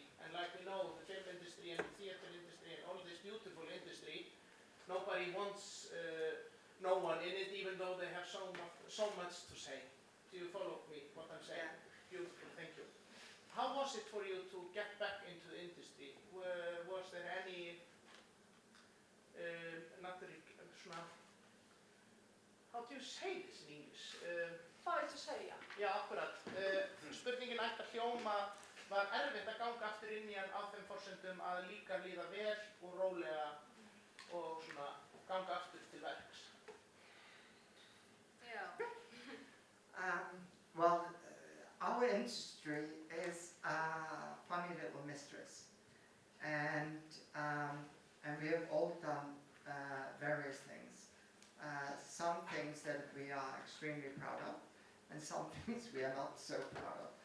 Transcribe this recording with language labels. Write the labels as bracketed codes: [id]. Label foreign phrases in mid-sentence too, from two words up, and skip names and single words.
[en] And like we know, the film industry and the theater industry and all this beautiful industry, nobody wants no one in it, even though they have so much to say. Do you follow me, what I'm saying? Yeah. Beautiful, thank you. How was it for you to get back into the industry? Was there any, how do you say this in English? [is] Hvað viltu segja? Já, akkurat. Spurningin ætti að hljóma, var erfitt að ganga aftur inn í hann á þeim forsendum að líka líða vel og rólega og svona ganga aftur til verks? [en] Yeah. Well, our industry is funny little mistress. And we have all done various things. Some things that we are extremely proud of, and some things we are not so proud of.